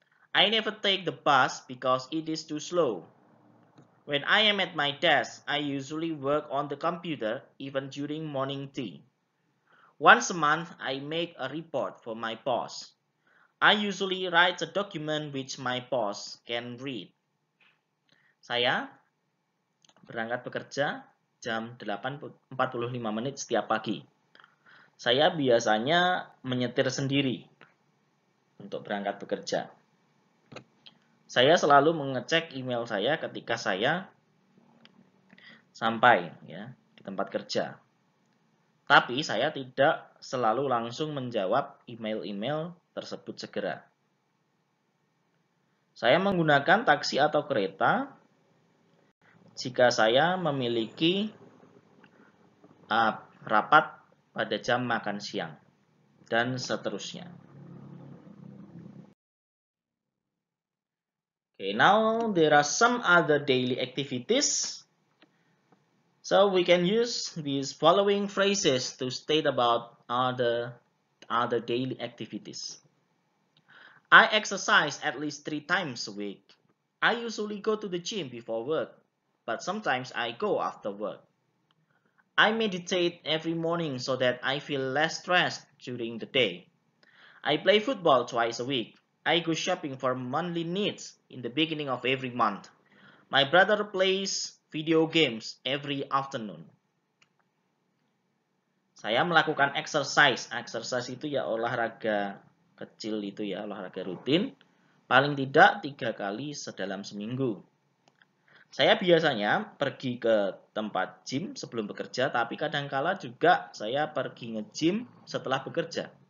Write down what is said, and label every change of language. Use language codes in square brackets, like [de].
[en] I never take the bus because it is too slow. When I am at my desk, I usually work on the computer even during morning tea. Once a month, I make a report for my boss. I usually write a document which my boss can read. [id] Saya berangkat bekerja jam 8.45 menit setiap pagi. Saya biasanya menyetir sendiri untuk berangkat bekerja. Saya selalu mengecek email saya ketika saya sampai ya di tempat kerja. Tapi saya tidak selalu langsung menjawab email-email tersebut segera. Saya menggunakan taksi atau kereta jika saya memiliki rapat pada jam makan siang, dan seterusnya. [en] Okay, now there are some other daily activities. So we can use these following phrases to state about other daily activities. I exercise at least 3 times a week. I usually go to the gym before work, but sometimes I go after work. I meditate every morning so that I feel less stressed during the day. I play football twice a week. I go shopping for monthly needs in the beginning of every month. My brother plays video games every afternoon. [id] Saya melakukan exercise. Exercise itu ya olahraga kecil itu ya, olahraga rutin. Paling tidak 3 kali sedalam seminggu. Saya biasanya pergi ke tempat gym sebelum bekerja, tapi kadangkala juga saya pergi nge-gym setelah bekerja.